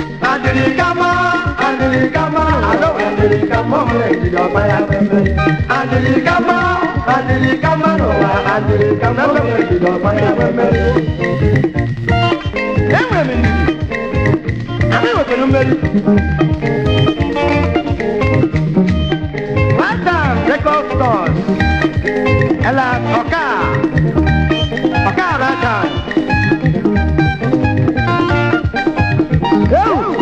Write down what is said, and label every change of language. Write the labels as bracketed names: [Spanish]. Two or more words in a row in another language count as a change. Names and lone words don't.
[Igbo] Adịrị ka mma, adịrị ka mma, alọ adịrị ka mma, ọ nwere ndidi ọkwa ya nwee mmeri. Adịrị ka mma, adịrị ka mma n'ụwa, adịrị ka mma, ọ nwere ndidi ọkwa ya nwee mmeri. Enwere m ndidi. Anyị nwetara mmeri. [English] One time, record stores. Ela, [Igbo] Ọka. Ọka, [English] right time. [Igbo] Ewu.